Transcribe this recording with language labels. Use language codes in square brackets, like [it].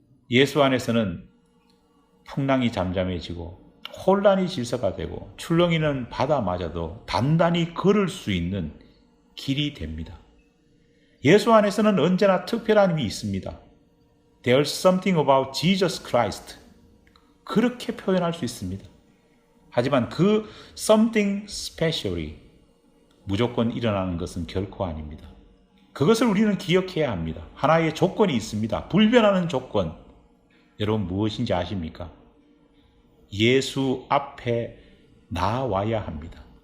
[ko] 예수 안에서는 풍랑이 잠잠해지고 혼란이 질서가 되고 출렁이는 바다마저도 단단히 걸을 수 있는 길이 됩니다. 예수 안에서는 언제나 특별한 힘이 있습니다. [en] There's something about Jesus Christ. [ko] 그렇게 표현할 수 있습니다. 하지만 그 [en] something specially [ko] 무조건 일어나는 것은 결코 아닙니다. 그것을 우리는 기억해야 합니다. 하나의 조건이 있습니다. 불변하는 조건. 여러분 무엇인지 아십니까? 예수 앞에 나와야 합니다.